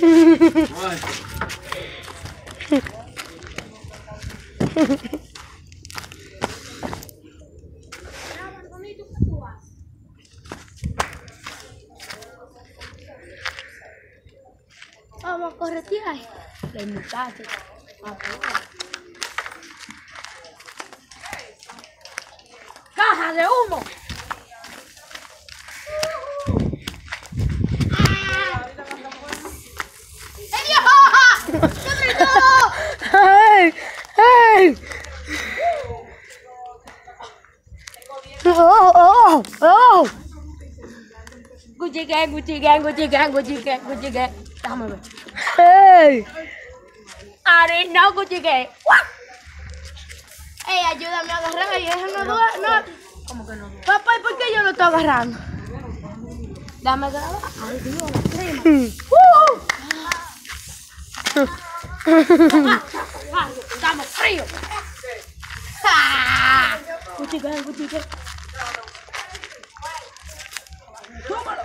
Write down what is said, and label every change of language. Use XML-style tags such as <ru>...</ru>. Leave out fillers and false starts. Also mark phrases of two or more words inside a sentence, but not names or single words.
<es>Vamos a corretear. El muchacho. ¡Caja de humo! ¡Hey! ¡Hey! ¡Oh! ¡Oh! ¡Oh! Gucci gang, Gucci gang, Gucci gang, Gucci gang, Gucci gang. Déjame ver. ¡Hey!</es> <en>I no</en> <es>Gucci gang. ¡Ey, ayúdame a agarrar! ¡Y eso no duele! No. ¿Cómo que no? Papá, ¿y por qué yo lo estoy agarrando? Dame grabar. ¡Ay, Dios! ¡Estamos fríos! Gucci gang, Gucci gang. ¡Tómalo!</es>